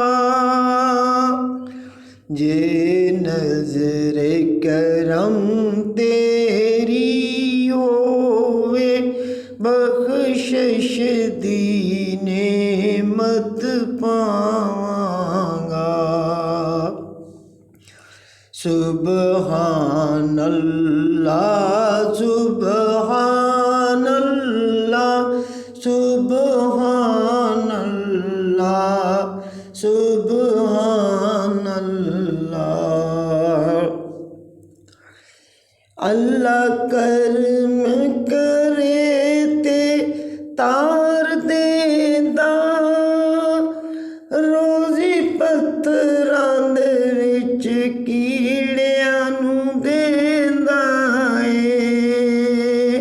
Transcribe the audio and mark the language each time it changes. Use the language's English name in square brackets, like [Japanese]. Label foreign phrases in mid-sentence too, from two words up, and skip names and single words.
[Punjabi] جے نظر کرم تیری ہووے، بخشش دی نعمت پاواں گا. [Arabic] سبحان الله سبحان الله سبحان الله سبحان الله. [Punjabi] اللہ کرم کرے تے تار دیندا، روزی پتھراں دے وچ کیڑیاں نوں دیندا اے.